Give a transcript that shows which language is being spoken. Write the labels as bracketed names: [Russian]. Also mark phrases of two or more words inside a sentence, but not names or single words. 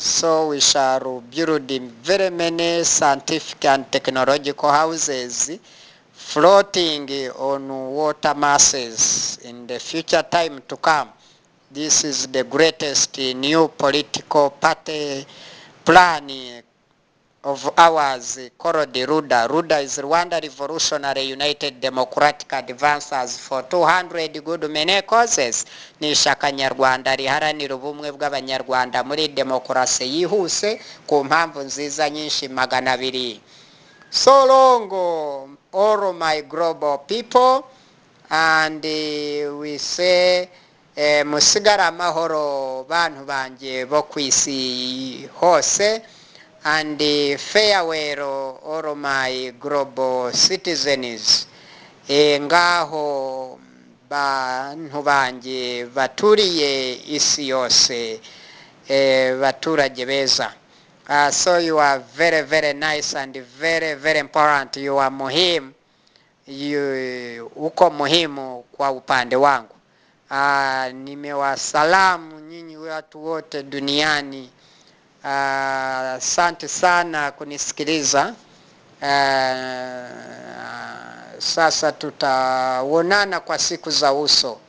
[English] So we shall build very many scientific and technological houses floating on water masses in the future time to come. This is the greatest new political party plan of ours called RUDA. RUDA is Rwanda Revolutionary United Democratic Advancers for 200 good many causes. [Kinyarwanda] Ni ishyaka nyarwanda riharanira ubumwe bw'abanyarwanda muri demokarasi yihuse ku mpamvu nziza nyinshi 200. [English] So long, all my global people, and we say [Kinyarwanda] musigara amahoro bantu banje bo kwisi hose, [English] and farewell all my global citizens. [Kinyarwanda] Ngaho bantu banje baturiye isi yose, baturage beza. [English] So you are very, very nice and very, very important. You are muhimu. [Swahili] Uko muhimu kwa upande wangu. Nimewasalamu nyinyi watu wote duniani. Asante sana kunisikiliza. Sasa tutaonana kwa siku za uso.